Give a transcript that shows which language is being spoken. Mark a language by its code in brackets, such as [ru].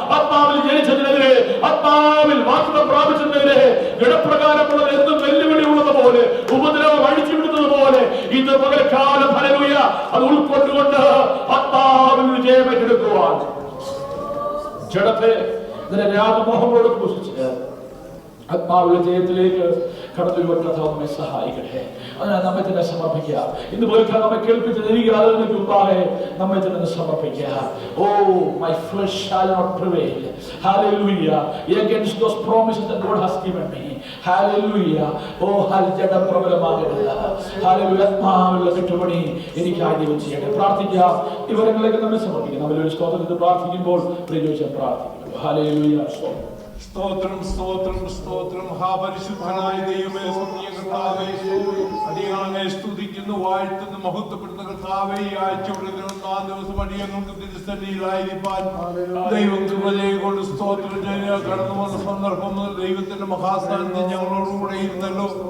[ml] ആത്മാവിൽ ജനിച്ചതിനെതിരെ, ആത്മാവിൽ വാഗ്ദത്തം പ്രാപിച്ചതിനെതിരെ ജഡപ്രകാരമുള്ളത് എന്തും വെല്ലുവിളി ഉള്ളതുപോലെ, ഉപദ്രവം അഴിച്ചുവിടുന്നത് പോലെ ഇന്ന് പകൽക്കാലം, ഹല്ലേലൂയ, അത് ഉൾക്കൊണ്ടുകൊണ്ട് ആത്മാവിൽ വിജയം ഏറ്റെടുക്കുവാൻ ജഡത്തെ രാഗമോഹങ്ങളോട് ക്രൂശിച്ച് ആത്മാവിലെ ജയത്തിലേക്ക് കടന്നു വരുവാൻ കർത്താവ് നമ്മെ സഹായിക്കട്ടെ. അതിനാൽ നമ്മെ തന്നെ സമർപ്പിക്കുക. ഇന്ന് പോലും നമ്മെ കേൾപ്പിച്ച ദൈവിക ആരാധനയ്ക്ക് മുമ്പാകെ നമ്മെ തന്നെ സമർപ്പിക്കുക. [en] Oh, my flesh shall not prevail. Hallelujah. Against those promises that God has given me. Hallelujah. [ml] Oh, ജഡം പ്രബലമാകരുത്. Hallelujah. ആത്മാവിലുള്ള വിട്ടുപണി എനിക്കായി ദൈവം ചെയ്യട്ടെ. പ്രാർത്ഥിക്കാം. ഇവരങ്ങളിലേക്ക് നമ്മെ സമർപ്പിക്കുക. നമ്മളൊരു സ്തോത്രത്തിൽ പ്രാർത്ഥിക്കുമ്പോൾ പ്രയോജനം പ്രാർത്ഥിക്കുന്നു. [en] Hallelujah. [ml] സ്തോത്രം സ്തോത്രം സ്തോത്രം. ഹാ പരിശുദ്ധനായ ദൈവമേ, സ്വർഗ്ഗീയ കർത്താവേ, അടിയങ്ങളെ സ്തുതിക്കുന്നു, വാഴ്ത്തുന്നു, മഹത്വപ്പെടുന്ന കർത്താവേ, ഈ ആഴ്ചയുടെ 1 ദിവസം അടിയങ്ങൾക്ക് തിരുസന്നിധിയിലായിരിക്കാൻ ദൈവം കൃപകൊണ്ട് സ്തോത്രം ചെയ്യാൻ കടന്നു വന്ന സന്ദർഭം മുതൽ ദൈവത്തിന്റെ മഹാസാന്നിധ്യം ഞങ്ങളോടുകൂടെ ഇരുന്നല്ലോ.